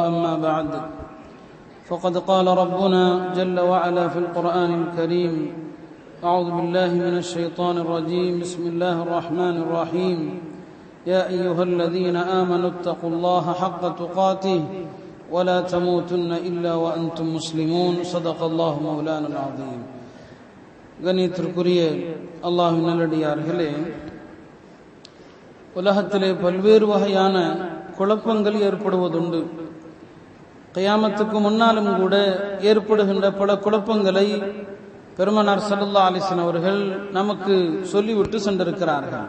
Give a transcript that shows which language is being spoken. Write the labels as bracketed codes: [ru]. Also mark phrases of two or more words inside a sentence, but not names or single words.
[ar] أما بعد، فقد قال ربنا جل وعلا في القرآن الكريم: أعوذ بالله من الشيطان الرجيم، بسم الله الرحمن الرحيم. يا أيها الذين آمنوا اتقوا الله حق تقاته ولا تموتن إلا وأنتم مسلمون. صدق الله مولانا العظيم. [ta] கண்ணியத்திற்குரிய அல்லாஹ்வின் நல்லடியார்களே, உலகத்திலே பல்வேறு வகையான குழப்பங்கள் ஏற்படுவதுண்டு. கியாமத்துக்கு முன்னாலும் கூட ஏற்படுகின்ற பல குழப்பங்களை பெருமானார் [ar] صلى الله عليه وسلم [ta] அவர்கள் நமக்கு சொல்லிவிட்டு சென்றிருக்கிறார்கள்.